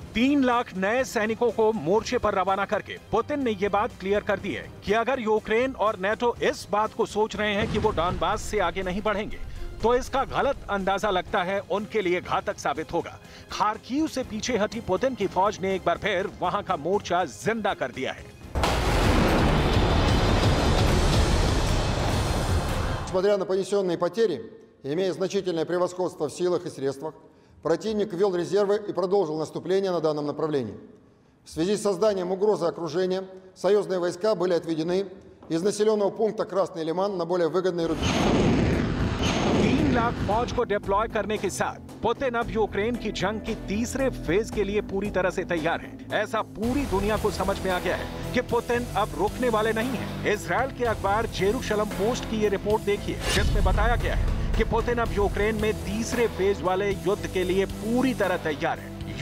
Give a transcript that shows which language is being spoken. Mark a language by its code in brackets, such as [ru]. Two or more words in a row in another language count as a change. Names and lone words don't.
[hi] 3 लाख नए सैनिकों को मोर्चे पर रवाना करके पुतिन ने ये बात क्लियर कर दी है कि अगर यूक्रेन और नेटो इस बात को सोच रहे हैं कि वो डॉनबास से आगे नहीं बढ़ेंगे, तो इसका गलत अंदाजा लगता है उनके लिए घातक साबित होगा। खार्किव से पीछे हटी पुतिन की फौज ने एक बार फिर वहां का मोर्चा जिंदा कर दिया है। [ru] Несмотря на понесенные потери, имея значительное превосходство в силах и средствах, противник ввел резервы и продолжил наступление на данном направлении. В связи с созданием угрозы окружения, союзные войска были отведены из населенного пункта Красный Лиман на более выгодные рубежи. [hi] 3 लाख फौज को डिप्लॉय करने के साथ पुतिन अब यूक्रेन की जंग के तीसरे फेज के लिए पूरी तरह से तैयार है। ऐसा पूरी दुनिया को समझ में आ गया है कि पुतिन अब रुकने वाले नहीं हैं। इजराइल के अखबार जेरूशलम पोस्ट की ये रिपोर्ट देखिए, जिसमें बताया गया है कि पुतिन अब यूक्रेन में तीसरे फेज वाले युद्ध के लिए पूरी तरह तैयार है।